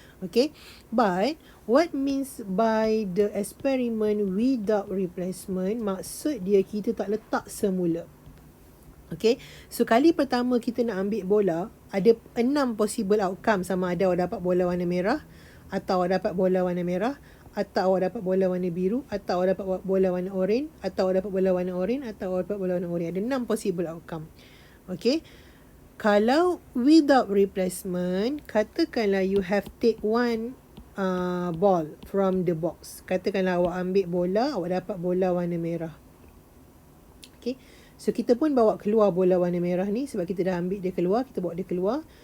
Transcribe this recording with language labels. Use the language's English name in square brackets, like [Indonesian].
[English] Okay, but what means by the experiment without replacement? [Malay] Maksud dia kita tak letak semula. Okay, so kali pertama kita nak ambil bola, ada 6 possible outcome, sama ada awak dapat bola warna merah, atau awak dapat bola warna merah, atau awak dapat bola warna biru, atau awak dapat bola warna oren, atau awak dapat bola warna oren, atau awak dapat bola warna oren. Ada 6 possible outcome. [English] Okay, kalau without replacement, [Malay] katakanlah [English] you have take one ball from the box. [Malay] Katakanlah awak ambil bola, awak dapat bola warna merah. Okay, so kita pun bawa keluar bola warna merah ni sebab kita dah ambil dia keluar, kita bawa dia keluar.